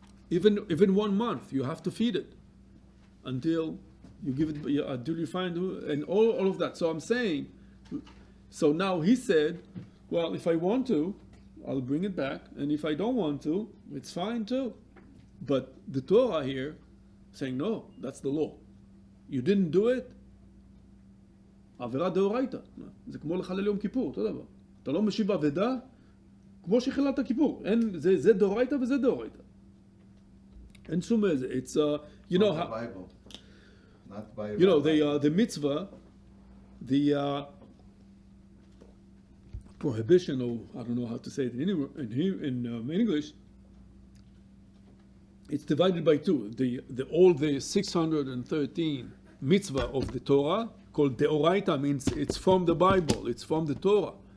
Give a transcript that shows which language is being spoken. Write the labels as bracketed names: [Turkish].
[English] Even 1 month, you have to feed it until you give it, until you find who, and all of that. So I'm saying, so now he said, well, if I want to, I'll bring it back, and if I don't want to, it's fine too. But the Torah here saying, no, that's the law. You didn't do it, עבירה דאורייתא. [Hebrew] זה כמו לחלל יום כיפור, אותו דבר. אתה לא משיב אבדה, כמו שחיללת כיפור. זה דאורייתא וזה דאורייתא. אין שום איזה. It's, you know, [English] Not Bible. Not by you know, the mitzvah, the prohibition, or I don't know how to say it in English, it's divided by two. All the 613 mitzvah of the Torah, called Deoraita, means it's from the Bible, it's from the Torah.